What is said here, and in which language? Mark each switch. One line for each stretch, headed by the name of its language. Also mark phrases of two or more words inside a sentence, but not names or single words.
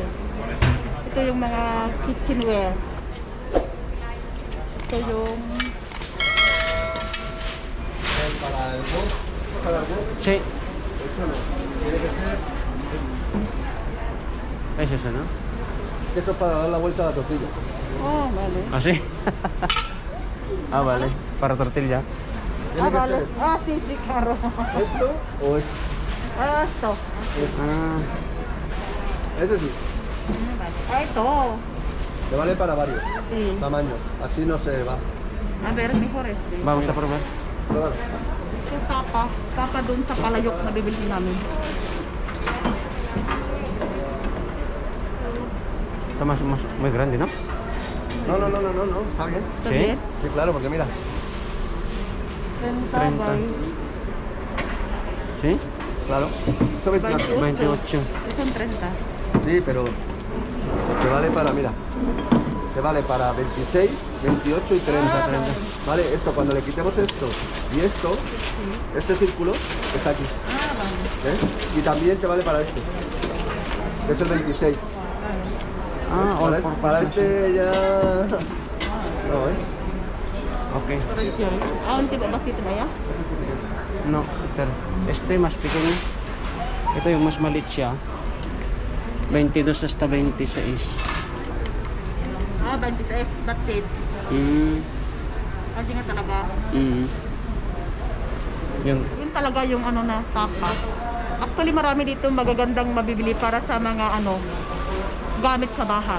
Filipino: Ito yung mga kitchenware. Ito yung
Spanish: Para algo, para algo, Sí. eso no. Tiene que ser. Es eso, ¿no? Es que eso es para dar la vuelta a la tortilla. oh, vale. ¿Ah, sí? Ah, vale. Para tortilla. Tiene que Vale. ser Sí, claro. esto o esto. Esto. Ah, Ese sí.
Filipino: Ito.
Spanish: Le vale para varios Sí. tamaños. Así no se va. A ver, mejor este. vamos a probar. Pruébalo.
Filipino: Ito tapa. Tapa dun sa palayok na bibili namin.
Spanish: Está más, muy grande, ¿no? No, no, no, no, no, no. Está bien.
Filipino: Ito
Spanish: Sí?
Filipino: din.
Spanish: Sí, claro, porque mira. 30 30. by ¿Sí? Claro. Esto 28. 28.
Filipino: Ito 30.
Spanish: Sí, pero te vale para, mira. Te vale para 26, 28 y 30. Ah, Vale, esto cuando le quitemos esto y esto, este círculo está aquí. Vale. ¿Ves? Y también te vale para este. Que es el 26. Ah, all Para, for para este ya. No, Okay.
Filipino: Unti ba bakit ba ya?
Spanish: No, pero este más pequeño.
Filipino: Ito yung mas maliit siya.
Spanish: 22 hasta 26.
Filipino: 26 bakit? Kasi nga talaga. Yun. Yun talaga yung na tapa. Actually marami dito magagandang mabibili para sa mga gamit sa bahay.